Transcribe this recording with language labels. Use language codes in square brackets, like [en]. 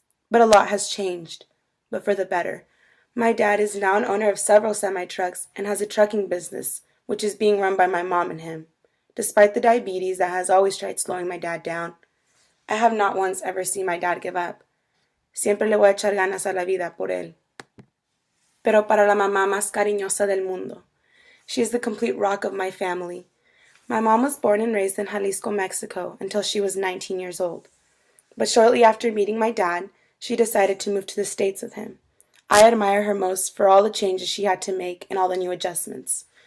[en] But a lot has changed, but for the better. My dad is now an owner of several semi-trucks and has a trucking business, which is being run by my mom and him. Despite the diabetes that has always tried slowing my dad down, I have not once ever seen my dad give up. [es] Siempre le voy a echar ganas a la vida por él. Pero para la mamá más cariñosa del mundo. [en] She is the complete rock of my family. My mom was born and raised in Jalisco, Mexico, until she was 19 years old. But shortly after meeting my dad, she decided to move to the States with him. I admire her most for all the changes she had to make and all the new adjustments.